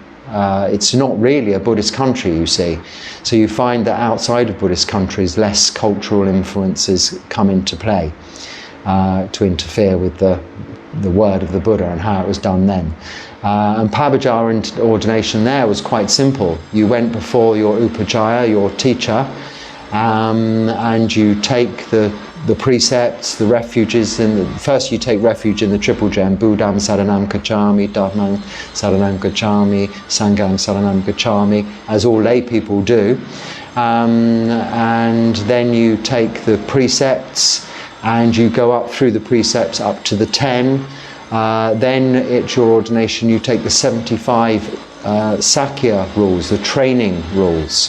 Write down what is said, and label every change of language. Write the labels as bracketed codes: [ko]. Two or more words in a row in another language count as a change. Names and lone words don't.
[en] It's not really a Buddhist country, you see. So you find that outside of Buddhist countries, less cultural influences come into play to interfere with the word of the Buddha and how it was done then. And Pabbaja ordination there was quite simple. You went before your upajjhaya, your teacher, and you take the precepts, the refuges. First you take refuge in the triple gem, [pi] Buddham Saranam Gacchami, Dhammam Saranam Gacchami, Sangham Saranam Gacchami, [en] as all lay people do. And then you take the precepts, and you go up through the precepts up to the 10. Then at your ordination you take the 75 Sakya rules, the training rules.